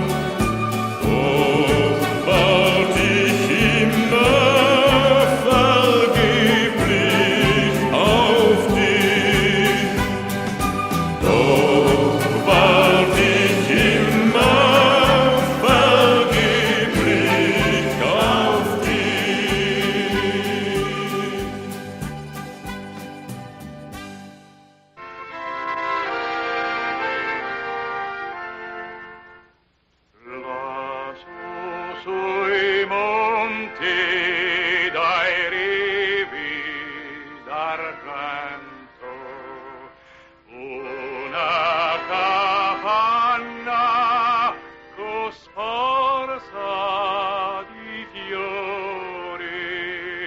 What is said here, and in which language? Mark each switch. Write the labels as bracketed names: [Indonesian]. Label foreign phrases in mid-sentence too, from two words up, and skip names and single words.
[German] Doch wart ich immer vergeblich auf dich. Doch wart ich immer vergeblich auf dich. [Italian] Lassù sui monti dai rivi d'argento una capanna cosparsa di fiori.